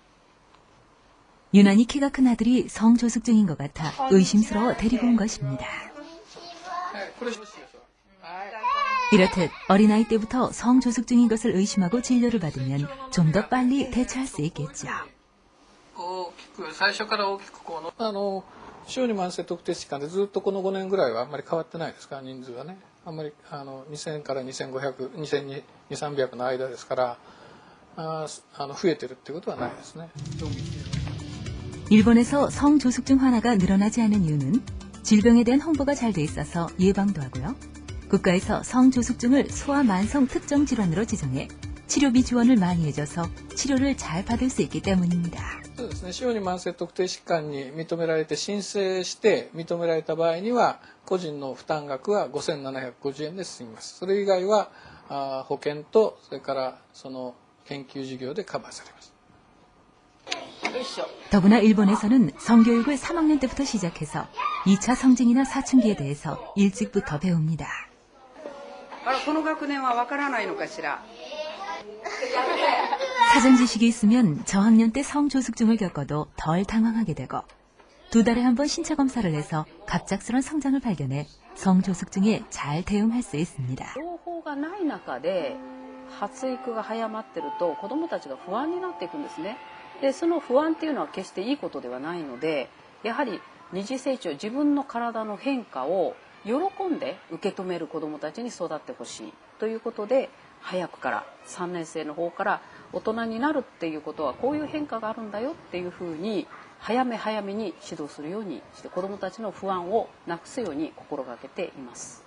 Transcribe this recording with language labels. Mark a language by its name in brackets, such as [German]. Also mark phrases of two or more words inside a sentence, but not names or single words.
[Korean] 유난히 키가 큰 아들이 성조숙증인 것 같아 의심스러워 데리고 온 것입니다. 이렇듯 어린아이 때부터 성조숙증인 것을 의심하고 진료를 받으면 좀 더 빨리 대처할 수 있겠죠. [Japanese] 最初から大きく小児慢性特定疾患でずっとこの5年ぐらいはあんまり変わってないですから人数はねあんまり2000から2500、2200、300の間ですから増えてるってことはないですね。 [Korean] 일본에서 성조숙증 환아가 늘어나지 않은 이유는 질병에 대한 홍보가 잘 돼 있어서 예방도 하고요. 국가에서 성조숙증을 소아만성 특정 질환으로 지정해 치료비 지원을 많이 해줘서 치료를 잘 받을 수 있기 때문입니다. [Japanese] そうですね。小児慢性特定疾患に認められて申請して認められた場合には個人の負担額は5750円で済みます。それ以外は保険とそれからその研究事業でカバーされます。 [Korean] 더구나 일본에서는 성교육을 3학년 때부터 시작해서 2차 성징이나 사춘기에 대해서 일찍부터 배웁니다. [Japanese] この学年はわからないのかしら [Korean] 사전 지식이 있으면 저학년 때 성조숙증을 겪어도 덜 당황하게 되고 2달에 한 번 신체 검사를 해서 갑작스런 성장을 발견해 성조숙증에 잘 대응할 수 있습니다. [Japanese] 情報がない中で発育が早まってると子どもたちが不安になっていくんですね。でその不安っていうのは決していいことではないので、やはり二次成長、自分の体の変化を喜んで受け止める子どもたちに育ってほしいということで、早くから3年生の方から大人になるっていうことはこういう変化があるんだよっていうふうに早め早めに指導するようにして、子どもたちの不安をなくすように心がけています。